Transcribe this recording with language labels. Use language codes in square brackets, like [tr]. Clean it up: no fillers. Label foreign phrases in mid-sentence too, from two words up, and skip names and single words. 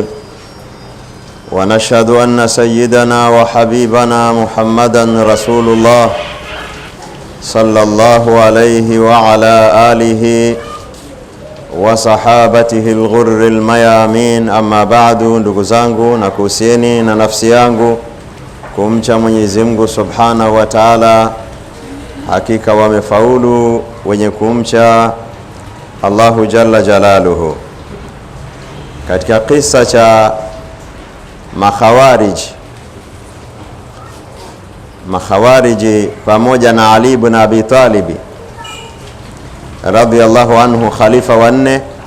[ar] ونشهد أن سيدنا وحبيبنا محمدا رسول الله صلى الله عليه وعلى آله وصحابته الغر الميامين. أما بعد, [sw] ndugu zangu, na kuhusieni na nafsi yangu kumcha Mwenyezi Mungu [ar] سبحانه وتعالى. [sw] Hakika wamefaulu wenye kumcha [ar] الله جل جلاله. [sw] Katika kisa cha makhawariji pamoja na Ali ibn Abi Talib [ar] رضي الله عنه, [sw] khalifa wa 4